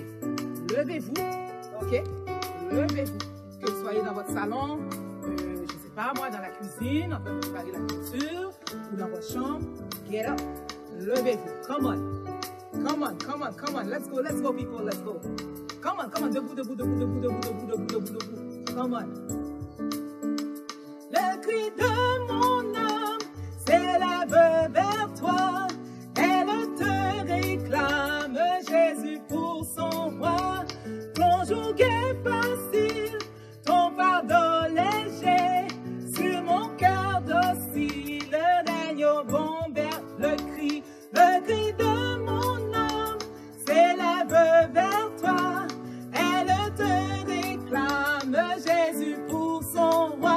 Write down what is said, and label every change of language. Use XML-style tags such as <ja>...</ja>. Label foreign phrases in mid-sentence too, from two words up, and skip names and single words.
<fr>Levez-vous, ok? Levez-vous, que vous soyez dans votre salon, je ne sais pas moi, dans la cuisine, en train de préparer la nourriture, ou dans votre chambre,</fr> <en>get up,</en> <fr>levez-vous,</fr> <en>come on, come on, come on, come on, let's go people, let's go. Come on,</en> <fr>debout, debout, debout, debout, debout, debout, debout, debout, debout,</fr> <en>come on.</en> <fr>Le cri de mon âme s'élève vers toi, elle te réclame, Jésus pour son roi. Ton joug est facile, ton fardeau léger, sur mon cœur docile, règne au bon vers le cri de mon âme s'élève vers toi, elle te réclame, Jésus pour son roi.</fr>